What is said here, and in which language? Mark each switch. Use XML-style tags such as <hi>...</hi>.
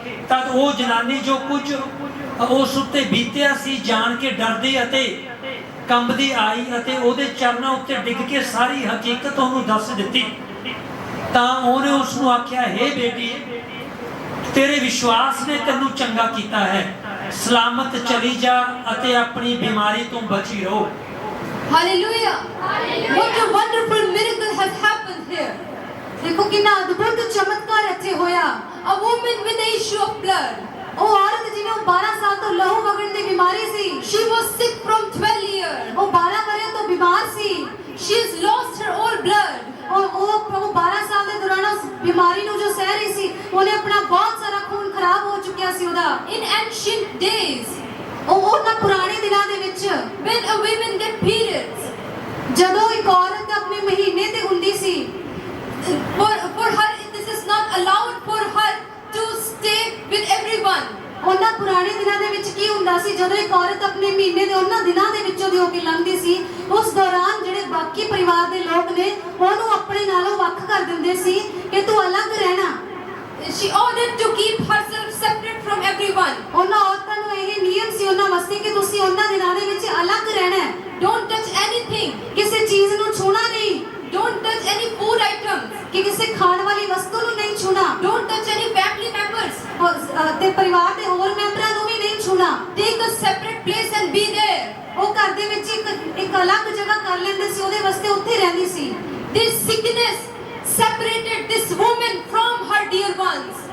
<pa>ਤਦ ਉਹ ਜਨਾਨੀ ਜੋ ਕੁਝ ਉਸ ਉੱਤੇ ਬੀਤਿਆ ਸੀ ਜਾਣ ਕੇ ਡਰਦੀ ਅਤੇ ਕੰਬਦੀ ਆਈ ਅਤੇ ਉਹਦੇ ਚਰਨਾਂ ਉੱਤੇ ਡਿੱਗ ਕੇ ਸਾਰੀ ਹਕੀਕਤ ਉਹਨੂੰ ਦੱਸ ਦਿੱਤੀ। ਤਾਂ ਉਹਨੇ ਉਸ ਨੂੰ ਆਖਿਆ ਹੇ ਬੇਟੀ, ਤੇਰੇ ਵਿਸ਼ਵਾਸ ਨੇ ਤੈਨੂੰ ਚੰਗਾ ਕੀਤਾ ਹੈ, ਸਲਾਮਤ ਚਲੀ ਜਾ ਅਤੇ ਆਪਣੀ ਬਿਮਾਰੀ ਤੋਂ ਬਚੀ ਰਹੋ।</pa> <en>Hallelujah. What a wonderful miracle has happened here.</en> <pa>ਦੇਖੋ ਕਿੰਨਾ ਅਦਭੁਤ ਚਮਤਕਾਰ ਇੱਥੇ ਹੋਇਆ।</pa> <en>A woman with the issue of blood.</en> <pa>ਉਹ ਔਰਤ ਜਿਹਨੂੰ 12 ਸਾਲ ਤੋਂ ਲਹੂ ਵਗਣ ਦੀ ਬਿਮਾਰੀ ਸੀ,</pa> <en>She was sick from 12 years.</en> <pa>ਉਹ 12 ਵਰ੍ਹਿਆਂ ਤੋਂ ਬਿਮਾਰ ਸੀ।</pa> <en>She has lost her all blood.</en> <pa>ਉਹ 12 ਸਾਲ ਦੇ ਦੌਰਾਨ ਉਸ ਬਿਮਾਰੀ ਨੂੰ ਜੋ ਸਹਿ ਰਹੀ ਸੀ, ਉਹਨੇ ਆਪਣਾ ਬਹੁਤ ਸਾਰਾ ਖੂਨ ਖਰਾਬ ਹੋ ਚੁੱਕਿਆ ਸੀ ਉਹਦਾ।</pa> <en>In ancient days,</en> <pa>ਉਹਨਾਂ ਪੁਰਾਣੇ ਦਿਨਾਂ ਦੇ ਵਿੱਚ</pa> <en>when a woman get periods,</en> <pa>ਜਦੋਂ ਇੱਕ ਔਰਤ ਆਪਣੇ ਮਹੀਨੇ ਤੇ ਹੁੰਦੀ ਸੀ,</pa> <en>for her this is not allowed for her to stay with everyone.</en> <pa>ਉਹਨਾਂ ਪੁਰਾਣੇ ਦਿਨਾਂ ਦੇ ਵਿੱਚ ਕੀ ਹੁੰਦਾ ਸੀ, ਜਦੋਂ ਇੱਕ ਔਰਤ ਆਪਣੇ ਮਹੀਨੇ ਦੇ ਉਹਨਾਂ ਦਿਨਾਂ ਦੇ ਵਿੱਚੋਂ ਦੀ ਹੋ ਕੇ ਲੰਘਦੀ ਸੀ, ਉਸ ਦੌਰਾਨ ਜਿਹੜੇ ਬਾਕੀ ਪਰਿਵਾਰ ਦੇ ਲੋਕ ਨੇ ਉਹਨੂੰ ਆਪਣੇ ਨਾਲੋਂ ਵੱਖ ਕਰ ਦਿੰਦੇ ਸੀ ਕਿ ਤੂੰ ਅਲੱਗ ਰਹਿਣਾ।</pa> <en>She ordered to keep herself separate from everyone.</en> <pa>ਉਹਨਾਂ ਔਰਤਾਂ ਨੂੰ ਇਹ ਨਿਯਮ ਸੀ ਉਹਨਾਂ ਵਾਸਤੇ ਕਿ ਤੁਸੀਂ ਉਹਨਾਂ ਦਿਨਾਂ ਦੇ ਵਿੱਚ ਅਲੱਗ ਰਹਿਣਾ ਹੈ।</pa> <en>Don't touch anything.</en> <pa>ਕਿਸੇ ਚੀਜ਼ ਨੂੰ ਛੂਣਾ ਨਹੀਂ,</pa> <en>Don't touch any food items.</en> <pa>ਕਿ ਕਿਸੇ ਖਾਣ ਵਾਲੀ ਵਸਤੂ ਨੂੰ ਨਹੀਂ ਛੂਣਾ,</pa> <en>Don't touch any family members.</en> <pa>ਤੇ ਪਰਿਵਾਰ ਦੇ ਹੋਰ ਮੈਂਬਰਾਂ ਨੂੰ ਵੀ ਨਹੀਂ ਛੂਣਾ।</pa> <en>Take a separate place and be there.</en> <pa>ਉਹ ਘਰ ਦੇ ਵਿੱਚ ਇੱਕ ਅਲੱਗ ਜਗ੍ਹਾ ਕਰ ਲੈਂਦੇ ਸੀ, ਉਹਦੇ ਵਾਸਤੇ ਉੱਥੇ ਰਹਿੰਦੀ ਸੀ।</pa> <en>This sickness separated this woman from her dear ones.</en>